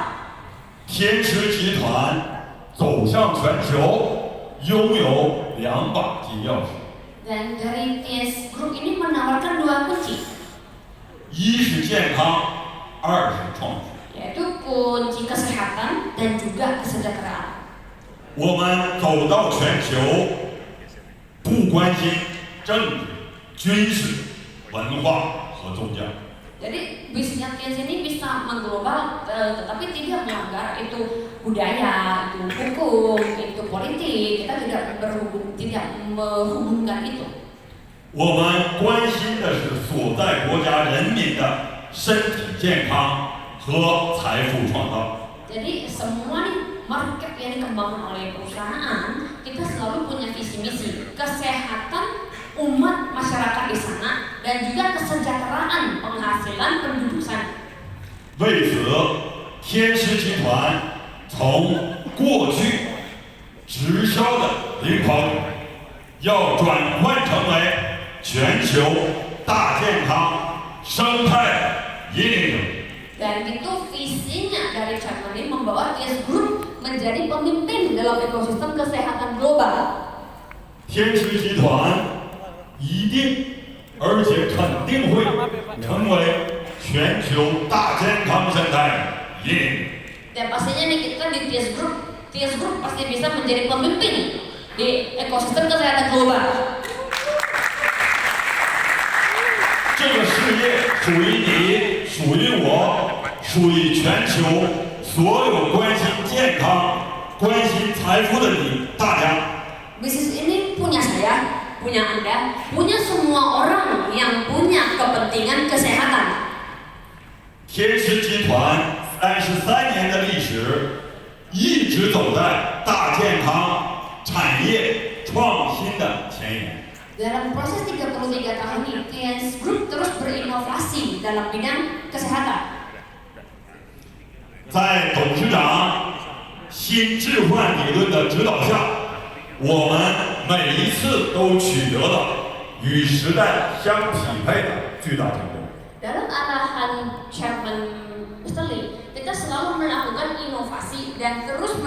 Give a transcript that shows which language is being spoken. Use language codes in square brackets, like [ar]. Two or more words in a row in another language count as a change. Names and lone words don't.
[zh] 天狮集团走向全球，拥有2把金钥匙， [id] Dan dari TS Group ini menawarkan 2 kunci, [zh] 一是健康，二是创新。 [id] yaitu kunci kesehatan dan juga kesejahteraan. [zh] 我们走到全球，不关心政治、军事、文化和宗教。 [id] Jadi bisnisnya TS ini bisa mengglobal, tetapi tidak melanggar itu budaya, itu hukum, itu politik. Kita tidak menghubungkan itu. [zh] 我们关心的是所在国家人民的身体健康和财富创造。 [id] Jadi semua nih market yang dikembangkan oleh perusahaan, kita selalu punya visi misi kesehatan umat masyarakat di sana dan juga kesejahteraan penghasilan penduduk sana. [zh] 为此，天狮集团从过去直销的领跑者，要转换成为全球大健康生态引领者。 [id] Dan itu visinya dari Chairman Lee membawa TS Group menjadi pemimpin dalam ekosistem kesehatan global. [zh] 天狮集团一定，而且肯定会成为全球大健康生态引领者。 [id] Dan pastinya nih kita di TS Group pasti bisa menjadi pemimpin di ekosistem kesehatan global. [zh] 这个事业属于你，属于我，属于全球所有关心健康、关心财富的你大家。 [id] Bisnis ini punya saya, punya Anda, punya semua orang yang punya kepentingan kesehatan. [zh] 天狮集团33年的历史，一直走在大健康产业创新的前沿。 [id] Dalam proses 33 tahun ini, TS Group terus berinovasi dalam bidang kesehatan. [zh] 在董事长新置换理论的指导下，我们每一次都取得了与时代相匹配的巨大成功。 [id] Dalam arahan Chairman Mr. Lee, kita selalu melakukan inovasi dan terus